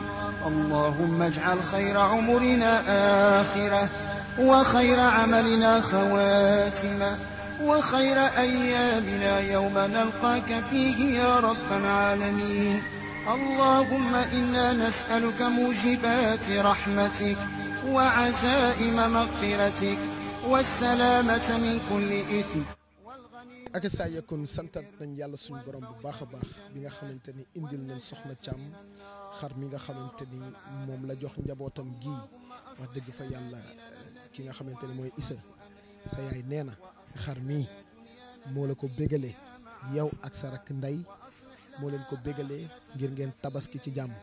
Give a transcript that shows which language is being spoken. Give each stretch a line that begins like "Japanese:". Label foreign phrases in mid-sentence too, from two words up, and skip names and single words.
Arabic: اللهم اجعل خير عمرنا آخرة وخير عملنا خواتمة وخير أيامنا يوم نلقاك فيه يا رب العالمين. اللهم إنا نسألك موجبات رحمتك وعزائم مغفرتك والسلامة من كل إثم.
Wolof: ak saa yekkoon santat nañ yàlla suñu borom bu baax a baax bi nga xamante ni indil nañ soxna Thiam xar mi nga xamante ni moom la jox njabootam gii wax dëgg fa yàlla ki nga xamante ni mooy Issa sa yaay nee na xar mii moo la ko bégalee yow ak sa rakk ndey moo leen ko bégalee ngir ngeen tabaski ci jàmm.